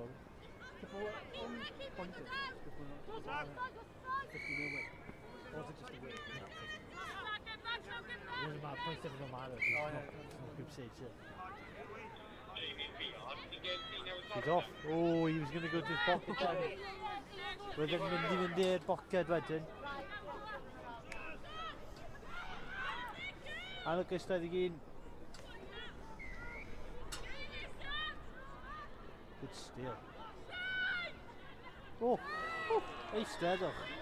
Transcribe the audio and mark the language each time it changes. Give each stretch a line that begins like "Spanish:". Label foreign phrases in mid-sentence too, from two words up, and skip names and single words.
English: Pointed. 50 nil win. Or was it just a win? No. It doesn't matter, points doesn't matter. It's not group stage yet. He's off. Oh, he was going to go to his pocket then.
Welsh: Wedyn mynd i'r boced wedyn. Anlwcus 21.
English: Good steal.
Welsh: Oh, eistedd.